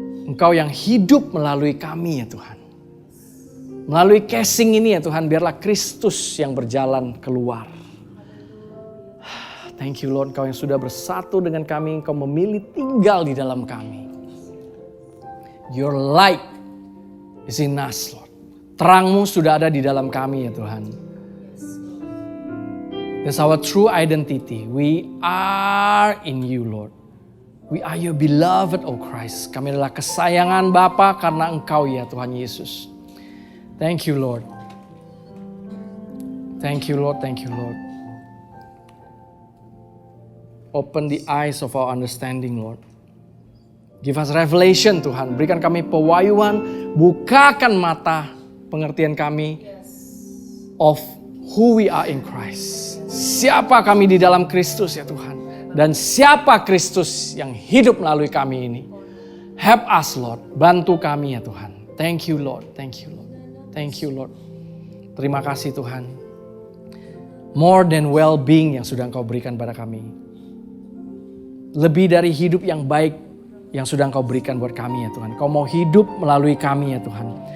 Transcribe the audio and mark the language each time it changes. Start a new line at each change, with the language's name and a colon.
Indonesian: Engkau yang hidup melalui kami ya Tuhan. Melalui casing ini ya Tuhan, biarlah Kristus yang berjalan keluar.
English: Thank you Lord,
Indonesian: Kau yang sudah bersatu dengan kami, Kau memilih tinggal di dalam kami.
English: Your light is in us Lord.
Indonesian: Terang-Mu sudah ada di dalam kami ya Tuhan.
English: That's our true identity. We are in you Lord. We are your beloved, oh Christ.
Indonesian: Kami adalah kesayangan Bapa karena Engkau ya Tuhan Yesus.
English: Thank you Lord. Thank you Lord, thank you Lord. Open the eyes of our understanding Lord. Give us revelation Tuhan.
Indonesian: Berikan kami pewahyuan. Bukakan mata pengertian kami
English: of who we are in Christ.
Indonesian: Siapa kami di dalam Kristus ya Tuhan. Dan siapa Kristus yang hidup melalui kami ini.
English: Help us Lord.
Indonesian: Bantu kami ya Tuhan.
English: Thank you Lord. Thank you Lord. Thank you Lord.
Indonesian: Terima kasih Tuhan.
English: More than well-being
Indonesian: yang sudah Engkau berikan pada kami. Lebih dari hidup yang baik yang sudah Engkau berikan buat kami ya Tuhan. Kau mau hidup melalui kami ya Tuhan.